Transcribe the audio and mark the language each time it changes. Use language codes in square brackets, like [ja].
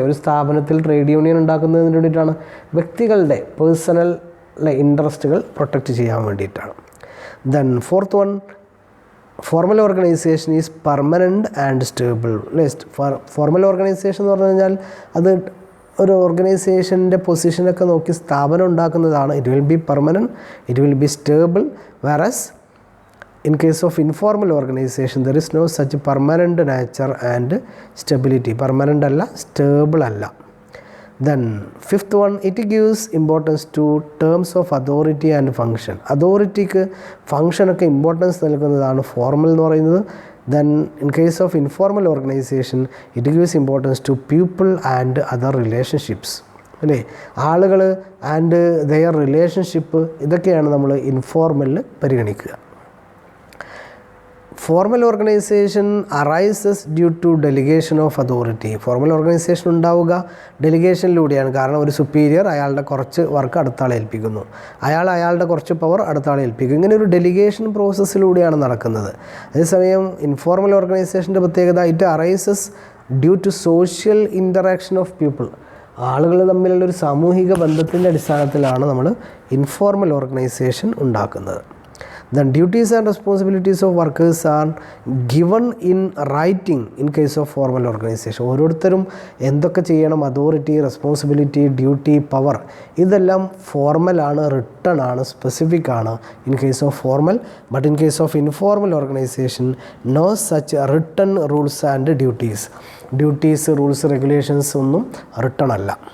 [ml] ഒരു സ്ഥാപനത്തിൽ trade union ഉണ്ടാക്കുന്നതിന് വേണ്ടിയിട്ടാണ്, വ്യക്തികളുടെ പേഴ്സണൽ ഇൻട്രസ്റ്റുകൾ പ്രൊട്ടക്റ്റ് ചെയ്യാൻ വേണ്ടിയിട്ടാണ്. [en] Then fourth one, formal organization is permanent and stable. [ml] Formal organisation എന്ന് പറഞ്ഞു കഴിഞ്ഞാൽ അത് ഒരു ഓർഗനൈസേഷൻ്റെ പൊസിഷനൊക്കെ നോക്കി സ്ഥാപനം ഉണ്ടാക്കുന്നതാണ്. [en] It will be permanent, it will be stable. Whereas in case of informal organization there is no such permanent nature and stability. [ml] Permanent alla, stable alla. [en] Then fifth one, it gives importance to terms of authority and function. [ml] Authority-ക്ക് ഫങ്ഷനൊക്കെ importance നൽകുന്നതാണ് formal എന്ന് പറയുന്നത്. [en] Then in case of informal organization it gives importance to people and other relationships, അല്ലേ? [ml] ആളുകൾ [en] and their relationship, [ml] ഇതൊക്കെയാണ് നമ്മൾ ഇൻഫോർമലിൽ പരിഗണിക്കുക. [en] Formal organization arises due to delegation of authority. [ml] Formal organisation ഉണ്ടാവുക ഡെലിഗേഷനിലൂടെയാണ്. കാരണം ഒരു സുപ്പീരിയർ അയാളുടെ കുറച്ച് വർക്ക് അടുത്താളെ ഏൽപ്പിക്കുന്നു, അയാളുടെ കുറച്ച് പവർ അടുത്താളെ ഏൽപ്പിക്കും. ഇങ്ങനെ ഒരു ഡെലിഗേഷൻ പ്രോസസ്സിലൂടെയാണ് നടക്കുന്നത്. അതേസമയം ഇൻഫോർമൽ ഓർഗനൈസേഷൻ്റെ പ്രത്യേകത [en] It arises due to social interaction of people. [ml] ആളുകൾ തമ്മിലുള്ള ഒരു സാമൂഹിക ബന്ധത്തിൻ്റെ അടിസ്ഥാനത്തിലാണ് നമ്മൾ ഇൻഫോർമൽ ഓർഗനൈസേഷൻ ഉണ്ടാക്കുന്നത്. [en] Then duties and responsibilities of workers are given in writing in case of formal organization. [ml] ഓരോരുത്തരും എന്തൊക്കെ ചെയ്യണം, അതോറിറ്റി, റെസ്പോൺസിബിലിറ്റി, ഡ്യൂട്ടി, പവർ, ഇതെല്ലാം ഫോർമലാണ്, റിട്ടൺ ആണ്, സ്പെസിഫിക് ആണ് [en] In case of formal. But in case of informal organization no such written rules and duties, [ml] rules, regulations ഒന്നും written അല്ല.